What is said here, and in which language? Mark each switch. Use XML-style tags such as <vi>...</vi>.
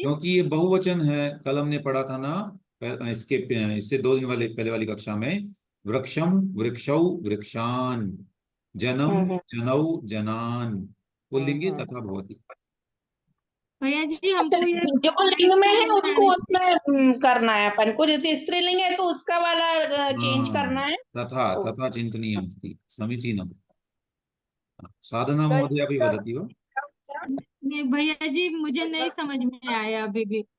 <hi>क्योंकि ये बहुवचन है, कल हमने पढ़ा था ना इससे 2 दिन वाले पहले वाली कक्षा में,</hi> <sa>वृक्षम वृक्षौ वृक्षान, जनम जनौ जनान, पुल्लिंगे तथा भवति।</sa> <hi>भैया जी हमको ये जो लिंग में है उसको उसमें करना है अपन को, जैसे स्त्रीलिंग है तो उसका वाला चेंज करना है।</hi> <sa>तथा तथा चिन्तनीयम् अस्ति, समीचीनम्। साधना महोदय अपि वदति वा?</sa> <hi>नहीं भैया जी मुझे नहीं समझ में आया अभी भी।</hi>